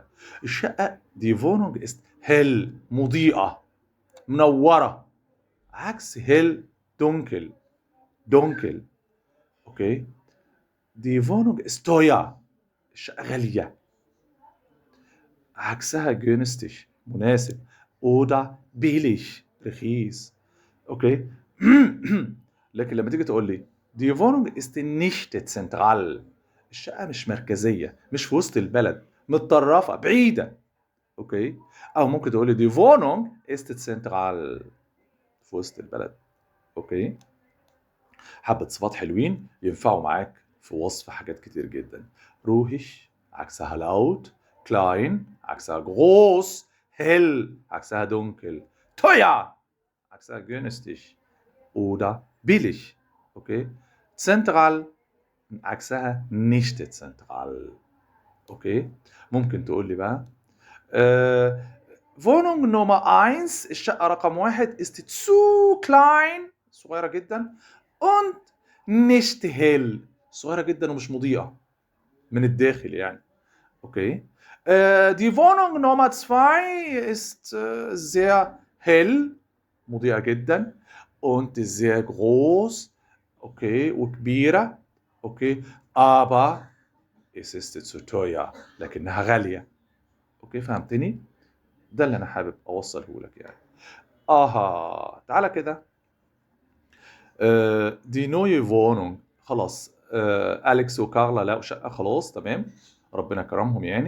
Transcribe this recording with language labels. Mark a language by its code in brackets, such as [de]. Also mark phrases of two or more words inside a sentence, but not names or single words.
[ar] الشقة [de] die Wohnung ist hell, [ar] مضيئة، منورة، عكس [de] hell dunkel, dunkel. [ar] اوكي. [de] die Wohnung ist teuer, [ar] الشقة غالية، عكسها جينستش، مناسب. [de] oder billig، [ar] رخيص. اوكي. لكن لما تيجي تقول لي [de] die Wohnung ist nicht zentral، [ar] الشقة مش مركزية، مش في وسط البلد، متطرفة بعيدة. اوكي. او ممكن تقول لي [de] die Wohnung ist zentral [ar] في وسط البلد. اوكي. حبة صفات حلوين ينفعوا معاك في وصف حاجات كتير جدا. [de] ruhig عكسها laut، klein عكسها groß، hell عكسها dunkel، teuer عكسها günstig oder billig. اوكي. zentral عكسها nicht zentral. [ar] اوكي. ممكن تقول لي بقى [de] Wohnung Nummer 1 [ar] الشقة رقم 1 [de] ist zu klein [ar] صغيرة جدا [de] und nicht hell [ar] صغيرة جدا ومش مضيئة من الداخل يعني. اوكي. [de] Die Wohnung Nummer 2 ist sehr hell [ar] مضيئة جدا [de] und sehr groß. [ar] اوكي وكبيرة. اوكي [de] aber es ist zu teuer [ar] لكنها غالية. اوكي فهمتني؟ ده اللي انا حابب اوصله لك يعني. تعالى كده. [de] die neue Wohnung [ar] خلاص. أليكس وكارلا لقوا شقة خلاص تمام، ربنا كرمهم يعني.